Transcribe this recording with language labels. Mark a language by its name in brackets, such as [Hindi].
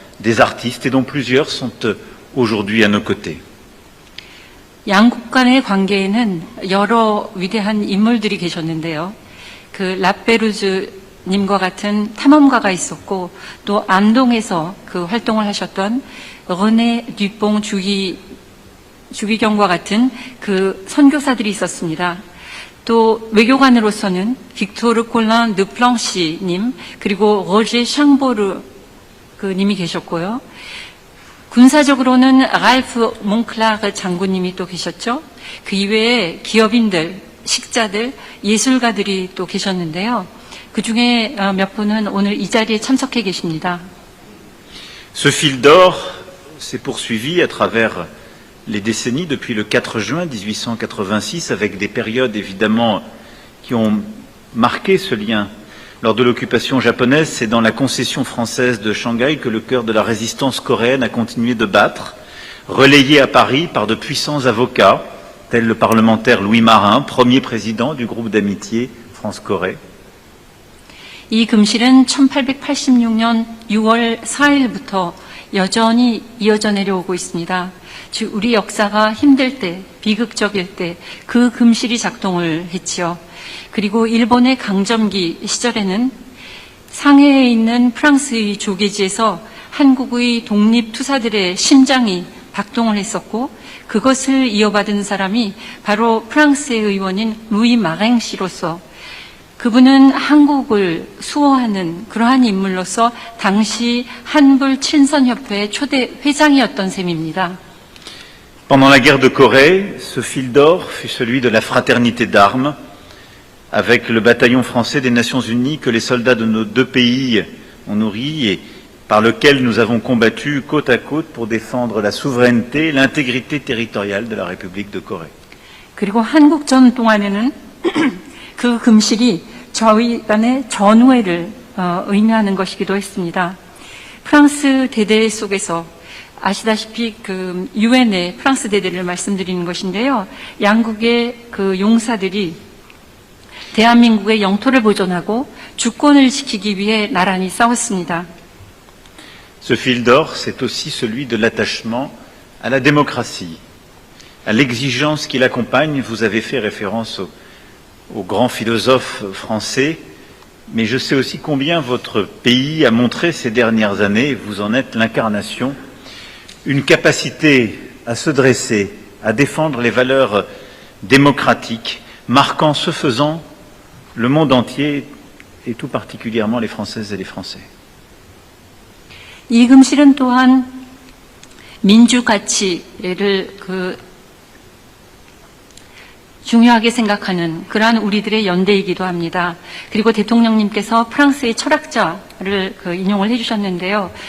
[French] des artistes et dont plusieurs sont aujourd'hui à nos côtés. [Korean] 양국 간의 관계에는 여러 위대한 인물들이 계셨는데요. 그 라페루즈님과 같은 탐험가가 있었고 또 안동에서 그 활동을 하셨던 르네 듀뽕 주기경과 같은 그 선교사들이 있었습니다. 또 외교관으로서는 빅토르 콜란 드 플랑시님 그리고 로제 샹보르 그 님이 계셨고요. 군사적으로는 랄프 몽클라르 장군님이 또 계셨죠. 그 이외에 기업인들, 식자들, 예술가들이 또 계셨는데요. 그 중에 몇 분은 오늘 이 자리에 참석해 계십니다. [French] Ce fil d'or s'est poursuivi à travers les décennies depuis le 4 juin 1886 avec des périodes évidemment qui ont marqué ce lien. Lors de l'occupation japonaise, c'est dans la concession française de Shanghai que le cœur de la résistance coréenne a continué de battre, relayé à Paris par de puissants avocats, tels le parlementaire Louis Marin, premier président du groupe d'amitié France-Corée. [Korean] 이 금실은 1886년 6월 4일부터 여전히 이어져 내려오고 있습니다. 즉 우리 역사가 힘들 때, 비극적일 때 그 금실이 작동을 했지요. 그리고 일본의 강점기 시절에는 상해에 있는 프랑스의 조계지에서 한국의 독립투사들의 심장이 박동을 했었고 그것을 이어받은 사람이 바로 프랑스의 의원인 루이 마랭 씨로서 그분은 한국을 수호하는 그러한 인물로서 당시 한불 친선협회 초대 회장이었던 셈입니다. [French] Pendant la guerre de Corée, ce fil d'or fut celui de la fraternité d'armes avec le bataillon français des Nations Unies que les soldats de nos deux pays ont nourri et par lequel nous avons combattu côte à côte pour défendre la souveraineté et l'intégrité territoriale de la République de Corée. [Korean] 그리고 한국전 동안에는 그 금실이 저희 간의 전우회를 의미하는 것이기도 했습니다. 프랑스 대대 속에서 아시다시피 그 유엔의 프랑스 대대를 말씀드리는 것인데요. 양국의 그 용사들이 대한민국의 영토를 보존하고 주권을 지키기 위해 나란히 싸웠습니다. [French] Ce fil d'or, c'est aussi celui de l'attachement à la démocratie, à l'exigence qui l'accompagne. Vous avez fait référence aux grands philosophes français, mais je sais aussi combien votre pays a montré ces dernières années, et vous en êtes l'incarnation, une capacité à se dresser, à défendre les valeurs démocratiques, marquant ce faisant le monde entier et tout particulièrement les Françaises et les Français. [Korean] 이 금실은 또한 민주 가치를 중요하게 생각하는 그러한 우리들의 연대이기도 합니다. 그리고 대통령님께서 프랑스의 철학자를 인용을 해주셨는데요.